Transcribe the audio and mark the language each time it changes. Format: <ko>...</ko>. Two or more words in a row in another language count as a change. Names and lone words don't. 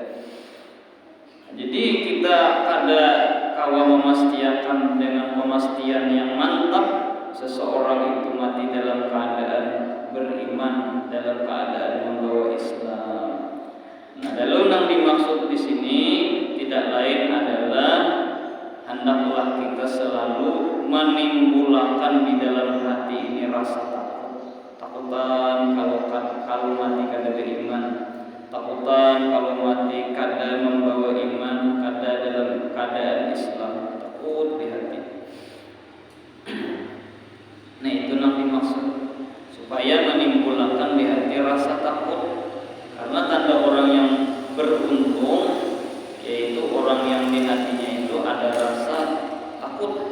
<bjn>Jadi kita kada kawa memastikan dengan pemastian yang mantap seseorang itu mati dalam keadaan beriman, dalam keadaan membawa Islam. Nah, lalu yang dimaksud di sini tidak lain adalah hendaklah kita selalu menimbulkan di dalam hati ini rasa takutan kalau mati kada beriman, takutan kalau mati kada membawa iman, kada dalam keadaan Islam, takut di hati.</bjn> <id>Nah itu yang dimaksud, supaya menimbulkan di hati rasa takut. Karena tanda orang yang beruntung yaitu orang yang di hatinya itu ada rasa takut.</id>